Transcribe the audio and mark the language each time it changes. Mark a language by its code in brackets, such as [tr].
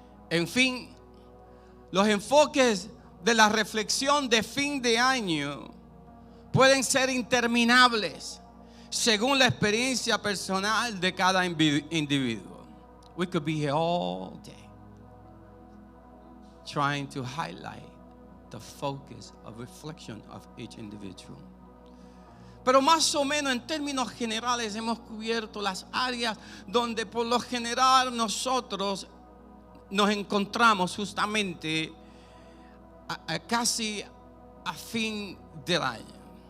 [es] En fin, los enfoques de la reflexión de fin de año pueden ser interminables según la experiencia personal de cada individuo. [en] We could be here all day trying to highlight the focus of reflection of each individual. [es] Pero más o menos en términos generales hemos cubierto las áreas donde por lo general nosotros nos encontramos justamente casi a fin del año.